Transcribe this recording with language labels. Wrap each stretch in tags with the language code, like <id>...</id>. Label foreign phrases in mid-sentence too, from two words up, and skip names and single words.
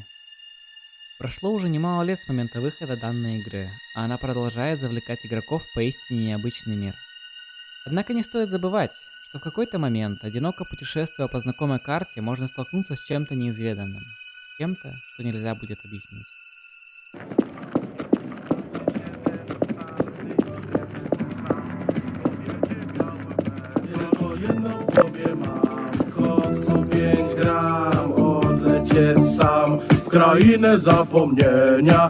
<ru>Прошло уже немало лет с момента выхода данной игры, а она продолжает завлекать игроков в поистине необычный мир. Однако не стоит забывать, что в какой-то момент, одиноко путешествуя по знакомой карте, можно столкнуться с чем-то неизведанным. Чем-то, что нельзя будет объяснить.</ru> <pl>Tylko jedno w głowie mam, koksu 5 gram, odlecieć sam w krainę zapomnienia.</pl>